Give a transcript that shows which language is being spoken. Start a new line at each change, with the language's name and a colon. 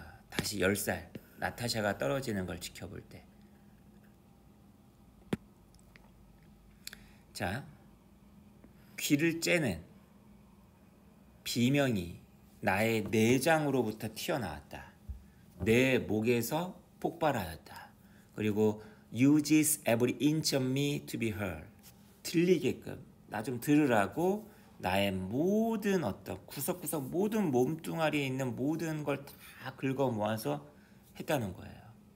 Korean: 다시 10살 나타샤가 떨어지는 걸 지켜볼 때. 자, 귀를 째는 비명이 나의 내장으로부터 튀어나왔다. 내 목에서 폭발하였다. 그리고
English: uses every inch of me to be heard.
Korean: 들리게끔 나 좀 들으라고 나의 모든 어떤 구석구석 모든 몸뚱아리에 있는 모든 걸 다 긁어 모아서 했다는 거예요.